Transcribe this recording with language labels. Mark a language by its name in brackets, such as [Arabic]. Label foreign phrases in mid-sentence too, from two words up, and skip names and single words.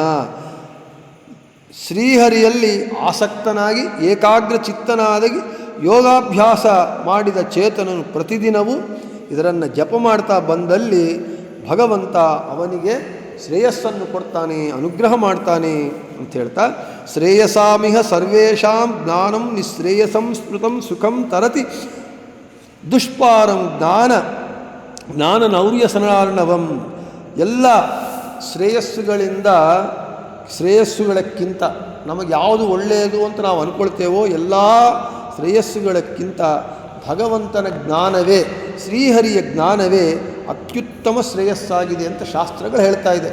[Kannada] ಶ್ರೀಹರಿಯಲ್ಲಿ ಆಸಕ್ತನಾಗಿ ಏಕಾಗ್ರ ಚಿತ್ತನಾಗಿ ಯೋಗಾಭ್ಯಾಸ ಮಾಡಿದ ಚೇತನನು ಪ್ರತಿದಿನವೂ ಇದನ್ನು ಜಪ ಮಾಡ್ತಾ ಬಂದಲ್ಲಿ ಭಗವಂತ ಅವನಿಗೆ ಶ್ರೇಯಸ್ಸನ್ನು ಕೊಡ್ತಾನೆ, ಅನುಗ್ರಹ ಮಾಡ್ತಾನೆ ಅಂತ ಹೇಳ್ತಾ, [Sanskrit] ಶ್ರೇಯಸಾಮಿಹ ಸರ್ವೇಷಾಂ ಜ್ಞಾನಂ ನಿಶ್ರೇಯಸಂ ಸ್ಮೃತಂ ಸುಖಂ ತರತಿ ದುಷ್ಪಾರಂ ಜ್ಞಾನ ನೌರ್ಯಸನಾರ್ಣವಂ. [Kannada] ಎಲ್ಲ ಶ್ರೇಯಸ್ಸುಗಳಕ್ಕಿಂತ ನಮಗೆ ಯಾವುದು ಒಳ್ಳೆಯದು ಅಂತ ನಾವು ಅಂದ್ಕೊಳ್ತೇವೋ ಎಲ್ಲ ಶ್ರೇಯಸ್ಸುಗಳಕ್ಕಿಂತ ಭಗವಂತನ ಜ್ಞಾನವೇ, ಶ್ರೀಹರಿಯ ಜ್ಞಾನವೇ ಅತ್ಯುತ್ತಮ ಶ್ರೇಯಸ್ಸಾಗಿದೆ ಅಂತ ಶಾಸ್ತ್ರಗಳು ಹೇಳ್ತಾ ಇದೆ.